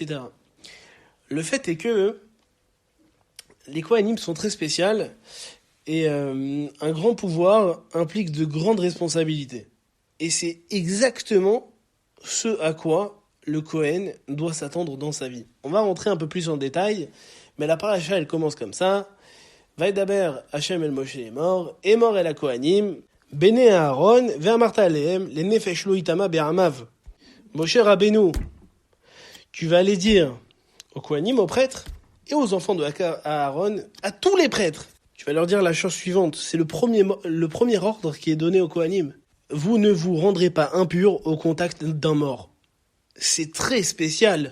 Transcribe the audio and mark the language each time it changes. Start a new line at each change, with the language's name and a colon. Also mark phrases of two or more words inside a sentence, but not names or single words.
French: » Le fait est que les Kohanim sont très spéciaux et un grand pouvoir implique de grandes responsabilités. Et c'est exactement ce à quoi le Kohen doit s'attendre dans sa vie. On va rentrer un peu plus en détail, mais la paracha, elle commence comme ça.
Hebrew: וידבר השם אל משה אמור אל כהנים, בני אהרן, ואמרת אלהם, לנפש לא יטמא בעמיו.
French: Moshe Rabbeinu, tu vas aller dire aux Kohanim, aux prêtres, et aux enfants de Aaron, à tous les prêtres. Tu vas leur dire la chose suivante, c'est le premier ordre qui est donné aux Kohanim. Vous ne vous rendrez pas impur au contact d'un mort. C'est très spécial.